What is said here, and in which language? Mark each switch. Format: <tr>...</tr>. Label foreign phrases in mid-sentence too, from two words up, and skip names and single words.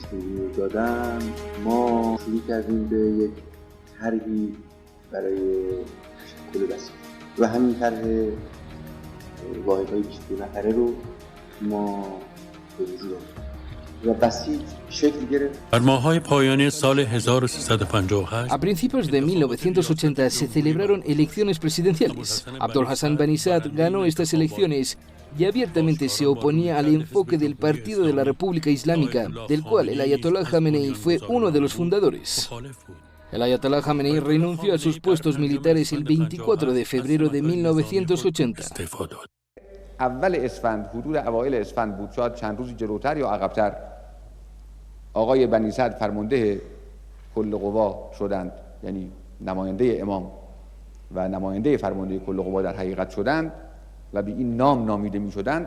<fa>رو دادن، ما شروع کردیم به یک طرحی برای تشکل بسیج و همین طرح واحدهای 22 نفره رو ما به وجود آوردیم و بسیج شکل گرفت. در ماه‌های پایانی سال 1358</fa> <es>A principios de 1980 se celebraron elecciones presidenciales. Abdul Hassan Bani Saad ganó estas elecciones y abiertamente se oponía al enfoque del Partido de la República Islámica, del cual el Ayatollah Khamenei fue uno de los fundadores. El Ayatollah Khamenei renunció a sus puestos militares el 24 de febrero de 1980.</es> <fa>اول اسفند، حدود اوایل اسفند بود، شاید چند روزی جلوتر یا عقبتر، آقای بنی سعد فرمانده کل قوا شدند، یعنی نماینده امام و نماینده فرمانده کل قوا در حقیقت شدند و به این نام نامیده می شدند.</fa>